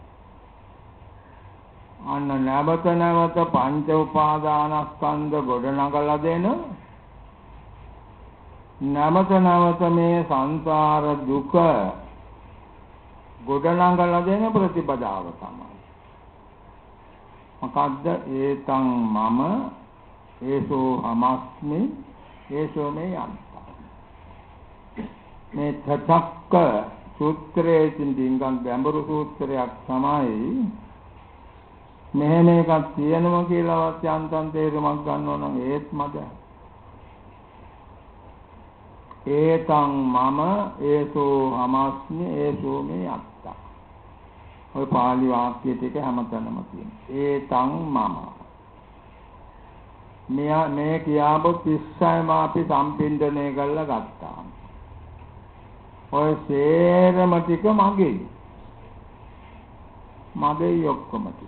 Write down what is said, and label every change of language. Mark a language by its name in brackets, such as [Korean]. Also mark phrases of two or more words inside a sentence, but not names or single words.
[Sinhala] අන්න නැවත නැවත පංච උපාදානස්කන්ධ ගොඩනගලා දෙන, නැවත නැවත මේ සංසාර දුක ගොඩනගලා දෙන ප්‍රතිපදාව තමයි. මොකද්ද? [Pali] ඒතං මම ඒසෝ අමස්මි ඒසෝ මේ යන්ත. [Sinhala] මේ තථක්ක සූත්‍රයේ තින්දින්ගන් ගැඹුරු සූත්‍රයක් තමයි. මෙහෙම එකක් තියෙනවා කියලාවත් යන්තම් තේරුමක් ගන්නවා නම් ඒත් මද. [Pali] ඒතං මම ඒසෝ අමස්මි ඒසෝ මේ යන්ත. [Sinhala] ඔය පාලි වාක්‍ය ටික හැමතැනම තියෙනවා. [Pali] ඒතං මම [Sinhala] මේ කියාපු 36ම අපි සම්පින්දණය කරලා ගත්තා. ඔය සේරම ටික මගේ ඔක්කොම ටික.